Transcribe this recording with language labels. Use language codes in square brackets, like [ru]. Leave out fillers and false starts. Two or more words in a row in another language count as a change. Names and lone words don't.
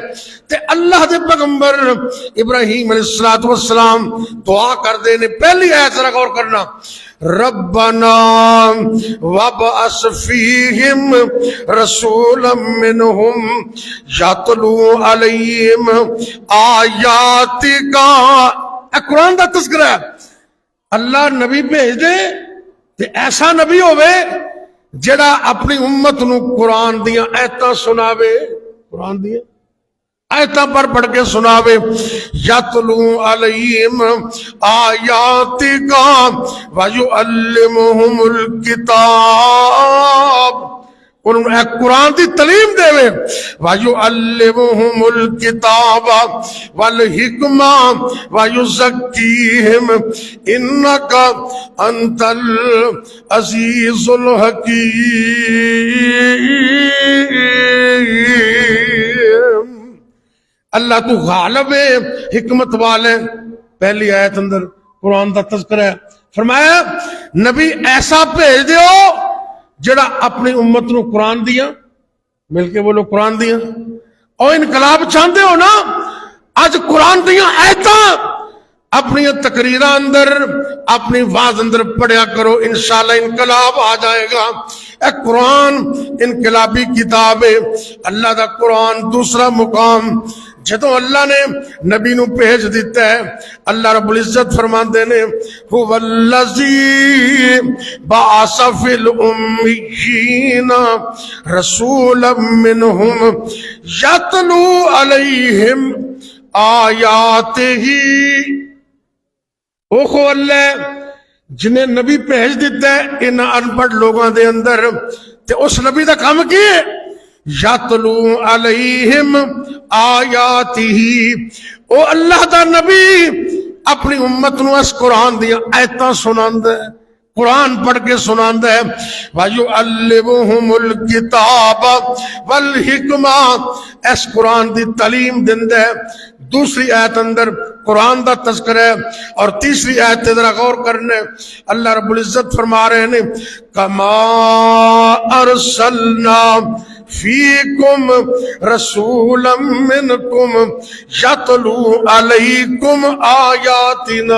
[pa] تے اللہ دے پیغمبر ابراہیم علیہ السلام دعا کر دے نے، پہلی آیت ذرا غور کرنا، [ar] ربنا وابعث فیہم رسولا منہم یتلو علیہم آیاتک۔ [pa] اے قرآن دا تذکرہ ہے، اللہ نبی بھیج دے تے ایسا نبی ہوئے جڑا اپنی امت نو قرآن دیاں ایتاں سناوے، قرآن دیاں ایتاں پر پڑھ کے سناوے، [ar] یتلو علیہم آیاتک ویعلمہم الکتاب، [pa] انہوں نے قرآن دی تعلیم دے وے، [ar] وَيُعَلِّمُهُمُ الْكِتَابَ وَالْحِكْمَةَ وَيُزَكِّيهِمْ إِنَّكَ أَنْتَ الْعَزِيزُ الْحَكِيمُ۔ [pa] اللہ تو غالب ہے، حکمت والے۔ پہلی آیت اندر قرآن دا تذکرہ ہے۔ فرمایا نبی ایسا بھیج دیو جڑا اپنی امت نو قرآن دیا، مل کے بولو قرآن دیا، [ur] اور انقلاب چاہتے ہو نا، [pa] آج قرآن دیا ایتاں اپنی تقریرہ اندر، اپنی واز اندر پڑھیا کرو، [ur] انشاءاللہ انقلاب آ جائے گا۔ [pa] اے قرآن انقلابی کتاب ہے، اللہ دا قرآن دوسرا مقام۔ جدوں اللہ نے نبی نو بھیج دیتا ہے، [ar] اللہ رب العزت [pa] فرماندے نے [ar] هو الذی بعث فی الامیین رسولا منہم یتلو علیہم آیاتہ۔ [pa] اوہ اللہ جنہیں نبی بھیج دیتا ہے ان ان پڑھ لوگاں دے اندر، تے اس نبی دا کام کی ہے؟ [ar] یتلو علیہم آیاتہ، [pa] او اللہ دا نبی اپنی امت نو اس قرآن دیا ایتاں سناندے۔ قرآن پڑھ کے سناندا ہے [ar] وَيُعَلِّمُهُمُ الْكِتَابَ وَالْحِكْمَةَ، [pa] اس قرآن دی تعلیم دیندا ہے۔ دوسری آیت اندر قرآن دا تذکرہ ہے، اور تیسری آیت تے ذرا غور کرنے [ar] اللہ رب العزت [ur] فرما رہے ہیں [ar] کما ارسلنا فیکم رسولا منکم یتلو علیکم آیاتنا۔